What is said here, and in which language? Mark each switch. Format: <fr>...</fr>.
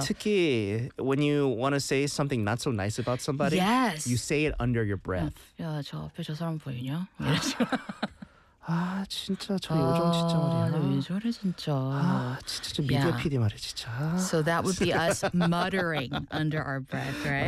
<ko>특히</ko> <en>when you want to say something not so nice about somebody, yes. you say it under your breath.</en> <ko>야, 저 앞에 저 사람 보이냐? 아 진짜 저 요정 진짜 말이야. 왜 저래 진짜. 아 진짜 좀 미디어 PD 말이야 진짜.</ko> <en>So that would be us muttering under our breath, right?</en>